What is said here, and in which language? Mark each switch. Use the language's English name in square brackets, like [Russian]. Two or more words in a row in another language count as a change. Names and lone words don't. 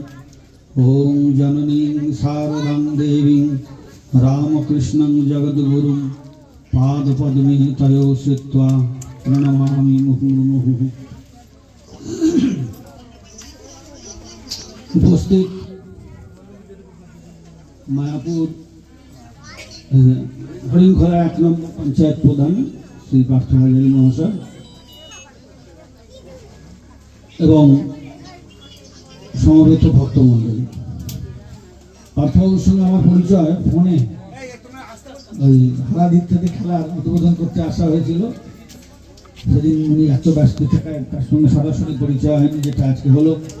[Sanskrit] ओम जननीं शारदां देवीं रामकृष्णं जगद्गुरुं पादपद्मे तयो श्रुत्वा प्रणमामि मुहुर्मुहुः। [Bangla] উপস্থিত মায়াপুর হরিণখোলা 1 নম্বর পঞ্চায়েত প্রধান শ্রী পার্থ হাজারী মহাশয় এবং সমবেত ভক্তমণ্ডলী। পার্থবাবুর সঙ্গে আমার পরিচয় ফোনে ওই হারাদিক থেকে খেলার উদ্বোধন করতে আসা হয়েছিল। সেদিন উনি এত ব্যস্ত থাকায় তার সঙ্গে সরাসরি পরিচয় হয়নি, যেটা আজকে হলো।